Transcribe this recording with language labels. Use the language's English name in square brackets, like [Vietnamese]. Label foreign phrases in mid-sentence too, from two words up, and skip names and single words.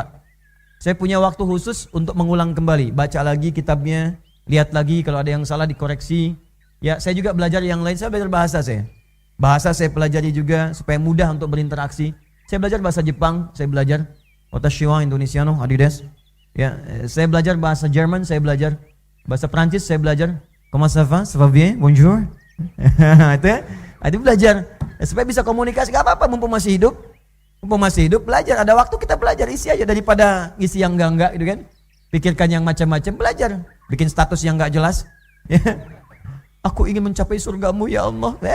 [Indonesian] Saya punya waktu khusus untuk mengulang kembali, baca lagi kitabnya, lihat lagi kalau ada yang salah dikoreksi. Ya, saya juga belajar yang lain, saya belajar bahasa saya. Bahasa saya pelajari juga supaya mudah untuk berinteraksi. Saya belajar bahasa Jepang, saya belajar [Japanese] 私はインドネシアの, [Indonesian] adidas. Ya, saya belajar bahasa Jerman, saya belajar bahasa Prancis, saya belajar [French] comment ça va, ça va bien, bonjour. [Indonesian] Itu ya, itu belajar supaya bisa komunikasi. Gak apa-apa, mumpung masih hidup belajar. Ada waktu kita belajar, isi aja daripada isi yang enggak gitu kan. Pikirkan yang macam-macam, belajar. Bikin status yang enggak jelas. Ya. Aku ingin mencapai surgamu [Arabic] يا الله.